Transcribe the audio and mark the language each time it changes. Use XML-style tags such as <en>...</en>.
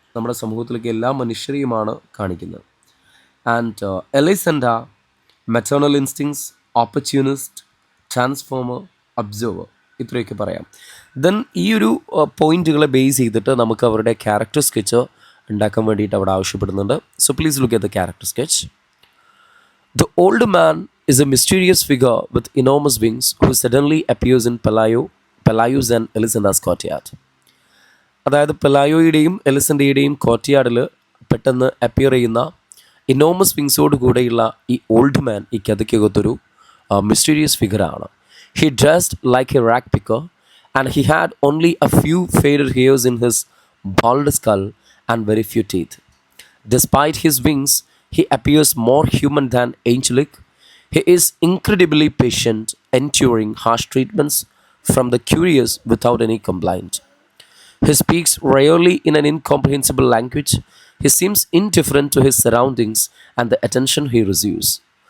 <ml>നമ്മുടെ സമൂഹത്തിലേക്ക് എല്ലാ മനുഷ്യരെയുമാണ് കാണിക്കുന്നത്. And എലിസൻഡ maternal instincts, opportunist, transformer, observer, ഇത്രയൊക്കെ പറയാം. ദെൻ ഈ ഒരു പോയിൻറ്റുകളെ ബേസ് ചെയ്തിട്ട് നമുക്ക് അവരുടെ ക്യാരക്ടർ സ്കെച്ച് ഉണ്ടാക്കാൻ വേണ്ടിയിട്ട് അവിടെ ആവശ്യപ്പെടുന്നുണ്ട്.</ml> <en>So please look at the character sketch. The old man is a mysterious figure with enormous wings who suddenly appears in Pelayo's and Elisanda's courtyard.</en> <ml>അതായത് പെലായോയുടെയും എലിസൻ്റെയുടെയും കോർട്ട്യാർഡിൽ പെട്ടെന്ന് അപ്പിയർ ചെയ്യുന്ന ഇനോമസ് വിങ്സോട് കൂടെയുള്ള ഈ ഓൾഡ് മാൻ ഈ കഥയ്ക്കകത്തൊരു mysterious ഫിഗറാണ്.</ml> <en>He dressed like a rag picker and he had only a few faded hairs in his bald skull and very few teeth. Despite his wings, he appears more human than angelic. He is incredibly patient, enduring harsh treatments from the curious without any complaint. He speaks rarely in an incomprehensible language. He seems indifferent to his surroundings and the attention he receives.</en>